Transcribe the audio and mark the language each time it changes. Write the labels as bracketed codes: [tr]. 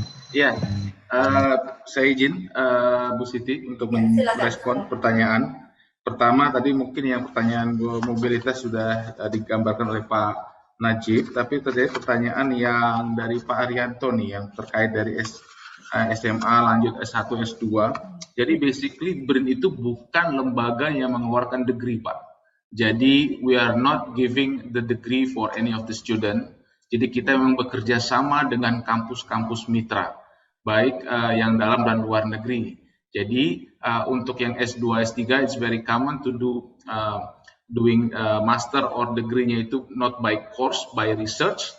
[id] Ya, saya izin Bu Siti untuk merespon pertanyaan. Pertama tadi mungkin yang pertanyaan mobilitas sudah digambarkan oleh Pak Najib, tapi terjadi pertanyaan yang dari Pak Arianto nih yang terkait dari SMA lanjut S1, S2. Jadi basically BRIN itu bukan lembaga yang mengeluarkan degree, Pak. [en] Jadi we are not giving the degree for any of the student. [id] Jadi kita memang bekerja sama dengan kampus-kampus mitra, baik yang dalam dan luar negeri. Jadi untuk yang S2, S3, [en] it's very common to do doing master or degree-nya itu not by course, by research.